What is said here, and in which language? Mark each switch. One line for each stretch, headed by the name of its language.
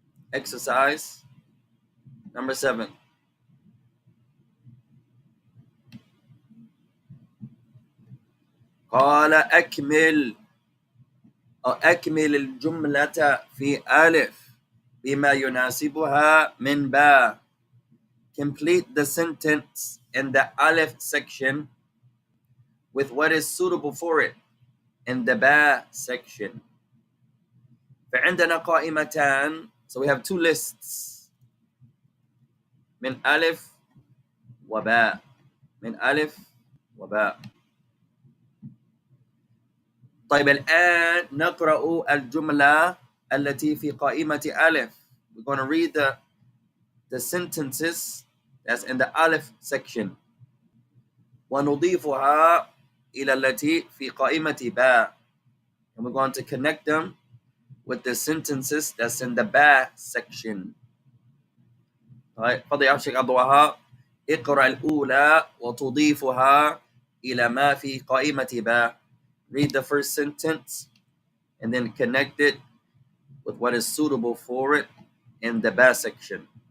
English: Exercise number 7.
Arabic: قال أكمل أو أكمل الجملة في ألف بما يناسبها من باء.
English: Complete the sentence in the Aleph section with what is suitable for it in the Ba section.
Arabic: فعندنا قائمتان,
English: so we have two lists.
Arabic: من ألف وباء. من ألف وباء. طيب الآن نقرأ الجملة التي في قائمة ألف.
English: We're going to read the sentences that's in the Aleph section.
Arabic: ونضيفها إلى التي في قائمة باء.
English: And we're going to connect them with the sentences that's in the Ba section.
Arabic: طيب فضل يا شيخ عبد الوهاب اقرأ الأولى وتضيفها إلى ما في قائمة باء.
English: Read the first sentence and then connect it with what is suitable for it in the ba section.